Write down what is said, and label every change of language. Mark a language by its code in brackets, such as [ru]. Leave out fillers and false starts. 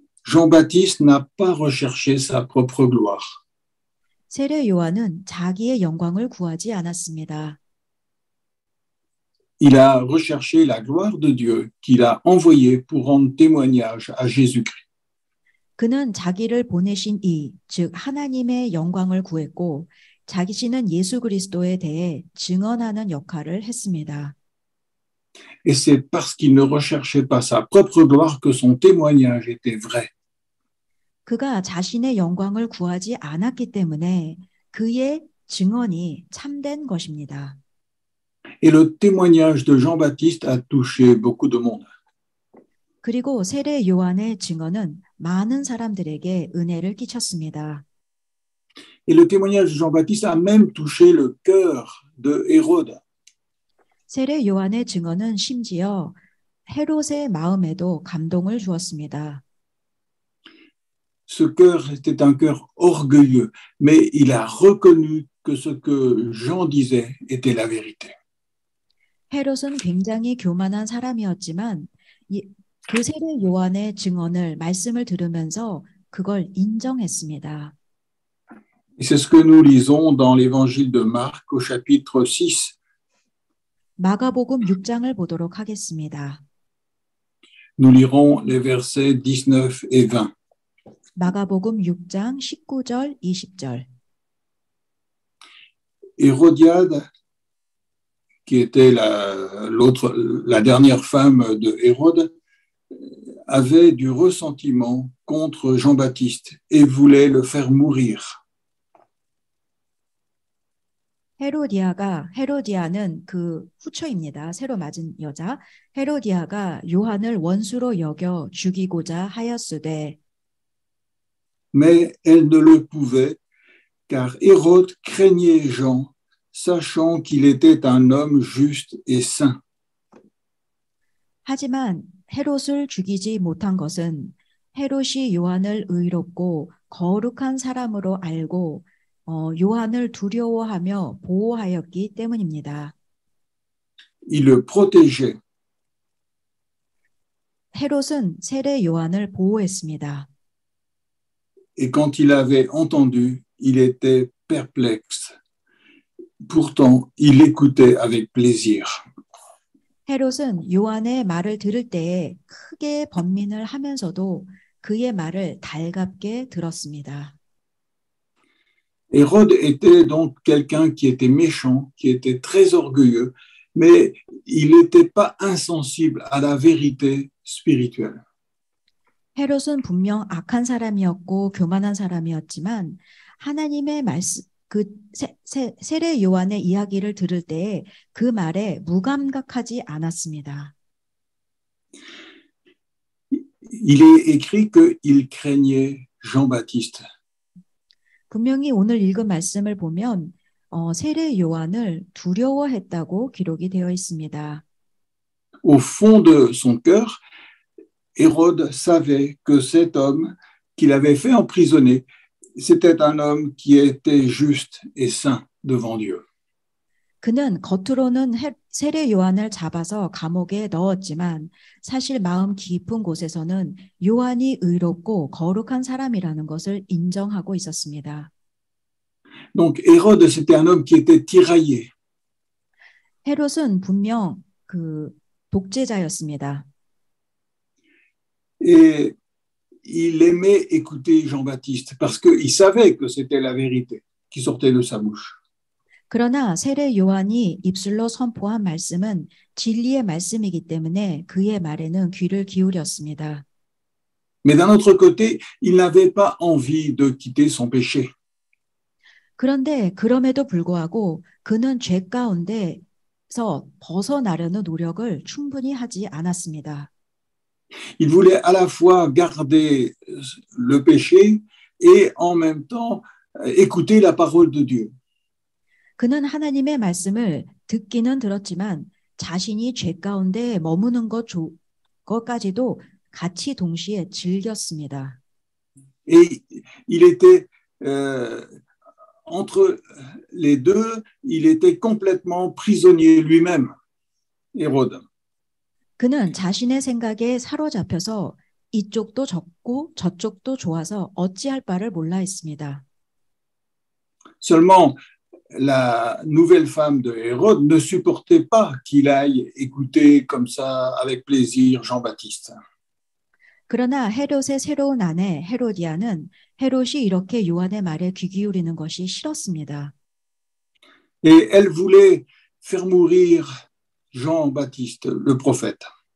[fr] Jean-Baptiste n'a pas recherché sa propre gloire. [ko] 세례 요한은 자기의 영광을 구하지 않았습니다. [fr] Il a recherché la gloire de Dieu qu'il a envoyé pour rendre témoignage à Jésus-Christ. [ko] 그는 자기를 보내신 이, 즉 하나님의 영광을 구했고 자신은 예수 그리스도에 대해 증언하는 역할을 했습니다. [fr] Et c'est parce qu'il ne recherchait pas sa propre gloire que son témoignage était vrai. [ko] 그가 자신의 영광을 구하지 않았기 때문에 그의 증언이 참된 것입니다. [fr] Et le témoignage de Jean-Baptiste a touché beaucoup de monde. [ko] 그리고 세례 요한의 증언은 많은 사람들에게 은혜를 끼쳤습니다. [fr] Et le témoignage de Jean-Baptiste a même touché le cœur de Hérode. [ko] 세례 요한의 증언은 심지어 헤롯의 마음에도 감동을 주었습니다. [fr] Ce cœur était un cœur orgueilleux, mais il a reconnu que ce que Jean disait était la vérité. [ko] 헤롯은 굉장히 교만한 사람이었지만 그 세례 요한의 증언을 말씀을 들으면서 그걸 인정했습니다. [fr] Et c'est ce que nous lisons dans l'évangile de Marc au chapitre 6. [ko] 마가복음 6장을 보도록 하겠습니다. [fr] Nous lirons les versets 19 et 20. [ko] 마가복음 6장 19절 20절. [fr] Hérodiade, qui était la dernière femme de Hérode, avait du ressentiment contre Jean-Baptiste et voulait le faire mourir. [ko] 헤로디아는 그 후처입니다. 새로 맞은 여자. 헤로디아가 요한을 원수로 여겨 죽이고자 하였으되 [fr] Mais elle ne le pouvait, car Hérode craignait Jean, sachant qu'il était un homme juste et saint. [ko] 하지만 헤롯을 죽이지 못한 것은 헤롯이 요한을 의롭고 거룩한 사람으로 알고 요한을 두려워하며 보호하였기 때문입니다. [fr] Il le protégeait. [ko] 헤롯은 세례 요한을 보호했습니다. [fr] Et quand il avait entendu, il était perplexe. Pourtant, il écoutait avec plaisir. [ko] 헤롯은 요한의 말을 들을 때에 크게 번민을 하면서도 그의 말을 달갑게 들었습니다. [fr] Hérode était donc quelqu'un qui était méchant, qui était très orgueilleux, mais il n'était pas insensible à la vérité spirituelle. [ko] 헤롯은 분명 악한 사람이었고 교만한 사람이었지만 하나님의 말씀, 세례 요한의 이야기를 들을 때에 그 말에 무감각하지 않았습니다. [fr] Il est écrit qu'il craignait Jean-Baptiste. [ko] 분명히 오늘 읽은 말씀을 보면 세례 요한을 두려워했다고 기록이 되어 있습니다. [fr] Au fond de son cœur, Hérode savait que cet homme qu'il avait fait emprisonner, c'était un homme qui était juste et saint devant Dieu. [ko] 그는 겉으로는 세례 요한을 잡아서 감옥에 넣었지만 사실 마음 깊은 곳에서는 요한이 의롭고 거룩한 사람이라는 것을 인정하고 있었습니다. [fr] Donc Hérode, c'était un homme qui était tiraillé. [ko] 헤롯은 분명 그 독재자였습니다. [fr] Et il aimait écouter Jean-Baptiste parce qu'il savait que c'était la vérité qui sortait de sa bouche. [ko] 그러나 세례 요한이 입술로 선포한 말씀은 진리의 말씀이기 때문에 그의 말에는 귀를 기울였습니다. [fr] Mais d'un autre côté, il n'avait pas envie de quitter son péché. [ko] 그런데 그럼에도 불구하고 그는 죄 가운데서 벗어나려는 노력을 충분히 하지 않았습니다. [fr] Il voulait à la fois garder le péché et en même temps écouter la parole de Dieu. [ko] 그는 하나님의 말씀을 듣기는 들었지만 자신이 죄 가운데 머무는 것까지도 같이 동시에 즐겼습니다. [fr] Et il était entre les deux, il était complètement prisonnier lui-même, Hérode. [ko] 그는 자신의 생각에 사로잡혀서 이쪽도 좋고 저쪽도 좋아서 어찌할 바를 몰라 했습니다. [fr] Seulement, la nouvelle femme de Hérode ne supportait pas qu'il aille écouter comme ça avec plaisir Jean-Baptiste. [ko] 그러나 헤롯의 새로운 아내 헤로디아는 헤롯이 이렇게 요한의 말에 귀 기울이는 것이 싫었습니다. [fr] Et elle voulait faire mourir Jean-Baptiste, le prophète.